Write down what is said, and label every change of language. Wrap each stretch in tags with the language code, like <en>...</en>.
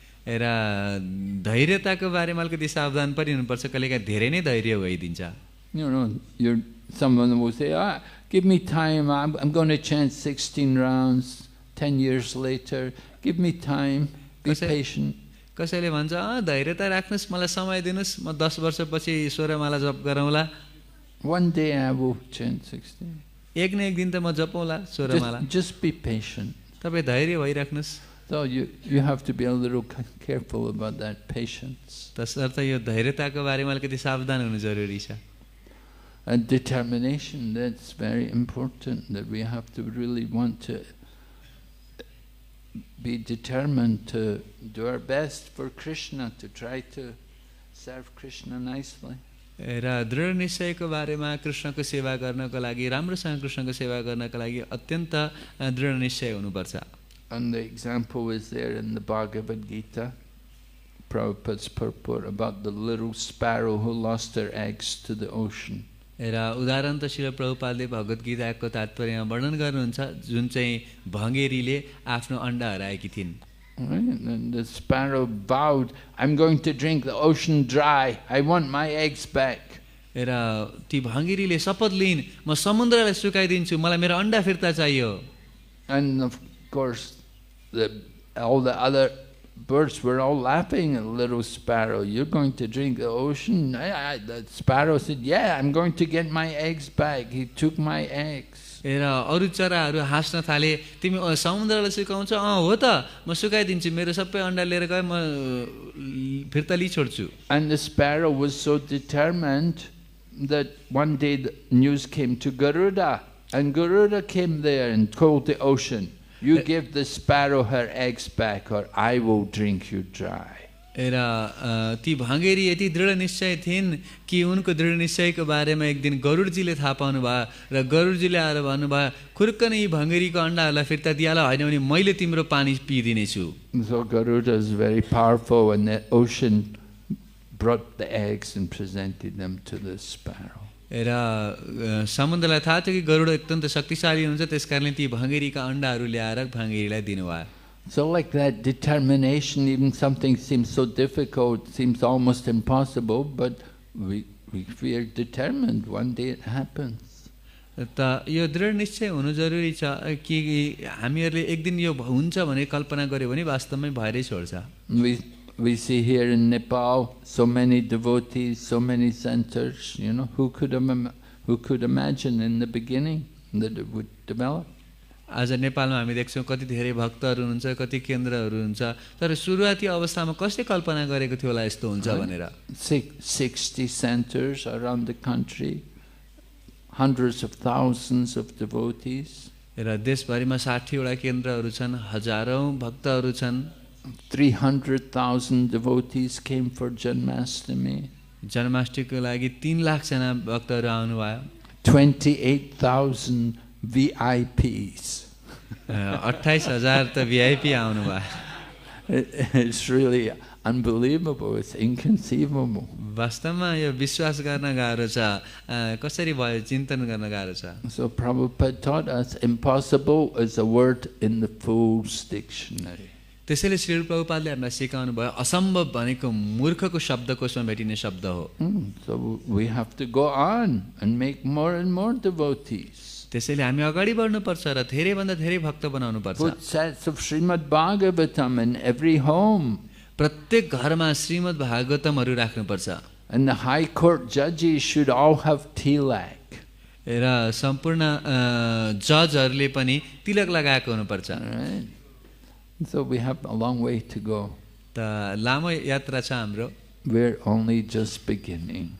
<ne>र धैर्यताको बारेमा अलिकति सावधान पनि हुनुपर्छ, कहिलेकाहीँ धेरै नै धैर्य भइदिन्छ।</ne> <en>You know, someone will say, give me time, I'm going to chant 16 rounds 10 years later. Give me time, be patient.</en> <ne>कसैले भन्छ धैर्यता राख्नुस्, मलाई समय दिनुस्, म 10 वर्षपछि 16 माला जप गरौँला।</ne> <en>One day I will chant 16.</en> <ne>एक न एक दिन त म जपौँला 16 माला।</ne> <en>Just be patient.</en> <ne>तपाईँ धैर्य भइराख्नुस्।</ne> <en>So you have to be a little careful about that patience.</en> <ne>तसर्थ यो धैर्यताको बारेमा अलिकति सावधान हुनु जरुरी छ।</ne> <en>And determination, that's very important, that we have to really want to be determined to do our best for Krishna, to try to serve Krishna nicely.</en> <ne>र दृढ निश्चयको बारेमा कृष्णको सेवा गर्नको लागि, राम्रोसँग कृष्णको सेवा गर्नको लागि अत्यन्त दृढ निश्चय हुनुपर्छ।</ne> <en>And the example is there in the Bhagavad Gita, Prabhupada's purport, about the little sparrow who lost her eggs to the ocean.</en> <ne>र उदाहरण त श्रील प्रभुपादले भगवत गीताको तात्पर्यमा वर्णन गर्नुहुन्छ, जुन चाहिँ भङ्गेरीले आफ्नो अण्डा हराएकी थिइन्।</ne> <en>Right? And the sparrow vowed, I'm going to drink the ocean dry. I want my eggs back.</en> <ne>र ती भङ्गेरीले शपथ लिइन्, म समुद्रलाई सुकाइदिन्छु, मलाई मेरो अण्डा फिर्ता चाहियो।</ne> <en>And of course, all the other birds were all laughing at little sparrow. You're going to drink the ocean? The sparrow said, yeah, I'm going to get my eggs back. He took my eggs.</en> <ne>र अरू चराहरू हाँस्न थाले, तिमी समुद्रलाई सुकाउँछ? हो त, म सुकाइदिन्छु, मेरो सबै अण्डा लिएर गए, म फिर्ता लिइछोड्छु।</ne> <en>And the sparrow was so determined that one day the news came to Garuda, and Garuda came there and told the ocean, you give the sparrow her eggs back or I will drink you dry.</en> <ne>र ती भाङ्गेरी यति दृढ निश्चय थिइन् कि उनको दृढ निश्चयको बारेमा एक दिन गरुडजीले थाहा पाउनु भयो र गरुडजीले आएर भन्नुभयो खुर्क नै यी भाङ्गेरीको अन्डाहरूलाई फिर्ता दिइहाल, होइन भने मैले तिम्रो पानी पिइदिनेछु।</ne> <en>So Garuda is very powerful, and the ocean brought the eggs and presented them to the sparrow.</en> <ne>र समुद्रलाई थाहा थियो कि गरुड अत्यन्त शक्तिशाली हुन्छ, त्यस कारणले ती भाङ्गेरीका अन्डाहरू ल्याएर भाङ्गेरीलाई दिनुभयो।</ne> <en>So like that, determination, even something seems so difficult, seems almost impossible, but we are determined, one day it happens.</en> <ne>त यो दृढ निश्चय हुनु जरुरी छ कि हामीहरूले एक दिन यो हुन्छ भने कल्पना गर्यो भने वास्तवमै भएरै छोड्छ।</ne> <en>We see here in Nepal so many devotees, so many centers, you know, who could imagine in the beginning that it would develop?</en> <ne>आज नेपालमा हामी देख्छौँ कति धेरै भक्तहरू हुनुहुन्छ, कति केन्द्रहरू हुन्छ, तर सुरुवाती अवस्थामा कसले कल्पना गरेको थियो होला यस्तो हुन्छ भनेर।</ne> <en>60 centers around the country, hundreds of thousands of devotees.</en> <ne>र देशभरिमा 60 वटा केन्द्रहरू छन्, हजारौं भक्तहरू छन्।</ne> <en>300,000 devotees came for Janmashtami.</en> <ne>जन्माष्टमीको लागि 3 लाख जना भक्तहरू आउनु भयो।</ne> <en>28,000 VIPs.</en> <ne>28,000 त VIP आउनु भयो।</ne> <en>It's really unbelievable, it's inconceivable.</en> <ne>वास्तवमा यो विश्वास गर्न गाह्रो छ, कसरी भयो चिन्तन गर्न गाह्रो छ।</ne> <en>So Prabhupada taught us impossible is a word in the Fool's Dictionary.</en> <ne>त्यसैले श्री प्रभुपादले हामीलाई सिकाउनु भयो असम्भव भनेको मूर्खको शब्दकोशमा भेटिने शब्द हो।</ne> <en>So we have to go on and make more and more devotees.</en> <ne>त्यसैले हामी अगाडि बढ्नुपर्छ र धेरै भन्दा धेरै भक्त बनाउनु पर्छ।</ne> <en>Put sets of Srimad Bhagavatam in every home.</en> <ne>प्रत्येक घरमा श्रीमद् भागवतमहरू राख्नुपर्छ।</ne> <en>And the high court judges should all have tilak.</en> <ne>र सम्पूर्ण जजहरूले पनि तिलक लगाएको हुनुपर्छ।</ne> <en>Right. So we have a long way to go.</en> <ne>त लामो यात्रा छ हाम्रो।</ne> <en>We're only just beginning.</en>